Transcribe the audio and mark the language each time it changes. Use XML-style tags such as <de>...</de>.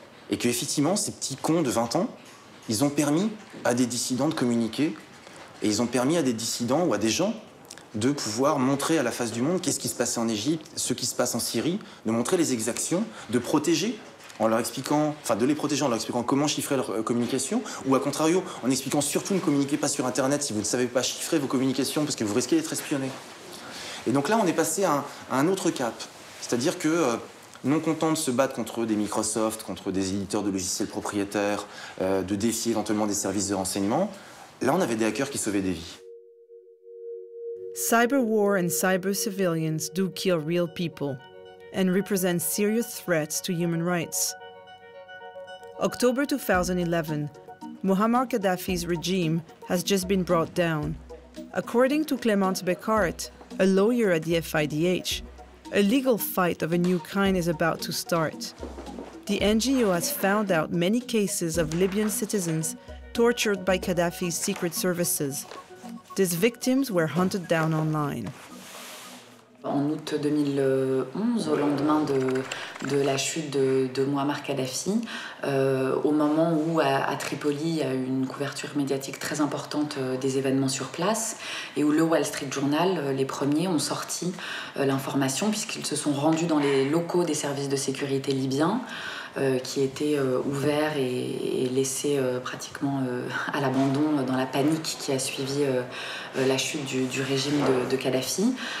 <fr>Et qu'effectivement, ces petits cons de 20 ans, ils ont permis à des dissidents de communiquer et ils ont permis à des dissidents ou à des gens de pouvoir montrer à la face du monde qu'est-ce qui se passait en Égypte, ce qui se passe en Syrie, de montrer les exactions, de protéger en leur expliquant, de les protéger en leur expliquant comment chiffrer leur communication, ou à contrario, en expliquant surtout ne communiquez pas sur Internet si vous ne savez pas chiffrer vos communications parce que vous risquez d'être espionné. Et donc là, on est passé à un autre cap. C'est-à-dire que, non content de se battre contre des Microsoft, contre des éditeurs de logiciels propriétaires, de défier éventuellement des services de renseignement, là, on avait des hackers qui sauvaient des vies.</fr> <en>Cyber war and cyber civilians do kill real people and represent serious threats to human rights. October 2011, Muammar Gaddafi's regime has just been brought down. According to Clémence Becart, a lawyer at the FIDH, a legal fight of a new kind is about to start. The NGO has found out many cases of Libyan citizens tortured by Gaddafi's secret services. These victims were hunted down online.</en> <fr>En août 2011, au lendemain de la chute de Muammar Kadhafi, au moment où à Tripoli il y a eu une couverture médiatique très importante des événements sur place et où le Wall Street Journal, les premiers, ont sorti l'information puisqu'ils se sont rendus dans les locaux des services de sécurité libyens qui étaient ouverts et laissés pratiquement à l'abandon dans la panique qui a suivi la chute du régime de Kadhafi.</fr>